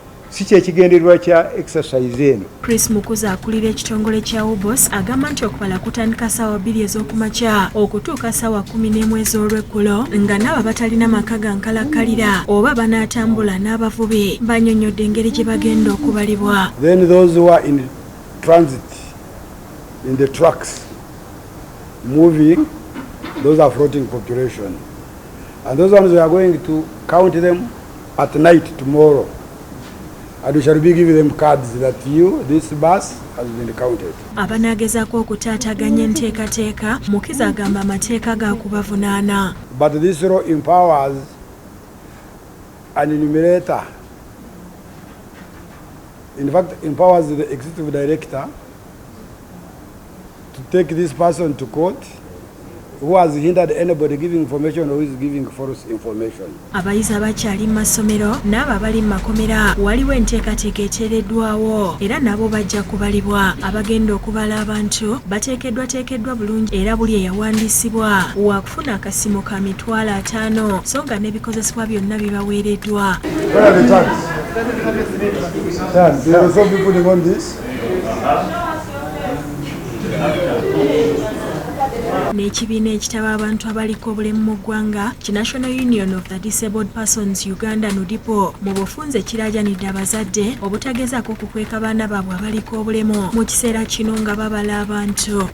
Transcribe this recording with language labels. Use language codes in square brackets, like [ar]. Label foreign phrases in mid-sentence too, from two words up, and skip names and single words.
[lg] Si kye kigendererwa kya exercise eno. Chris Mukuza, akulira ekitongole kya Ubos, agamba nti okubala kutandika ssaawa bbiri ez'okumakya okutuuka ssaawa kumi n'emu ez'olweggulo, nga n'abo abatalina maka ga nkalakkalira oba banaatambula n'abavubi bannyonnyodde engeri gye bagenda okubalibwa. [en] Then those who are in transit, in the trucks, moving, those are floating population. And those ones, we are going to count them at night tomorrow. And we shall be giving them cards that you, this bus has been counted. [lg] Abanaagezaako okutaataaganya enteekateeka, Mukiza agamba amateeka ga kubavunaana. [en] But this law empowers an enumerator. In fact, empowers the executive director to take this person to court who has hindered anybody giving information or who is giving false information. [lg] Abayizi abakyali mu masomero n'abo abali mu makomera, waliwo enteekateeka eteereddwawo, era nabo bajja kubalibwa. Abagenda okubala abantu bateekeddwateekeddwa bulungi, era buli eyawandiisibwa wa kufuna akasiimo ka mitwalo ataano, so nga n'ebikozesebwa byonna bibaweereddwa. [en] Where are the tags? Tags. There are some people on this. [lg] N'ekibiina ekitaba abantu abaliko obulemu mu ggwanga, ki National Union of the Disabled Persons Uganda, nudipo, mu bufunze kiraajanidde abazadde obutagezaako kukweka baana baabwe abaliko obulemu mu kiseera kino nga babala abantu.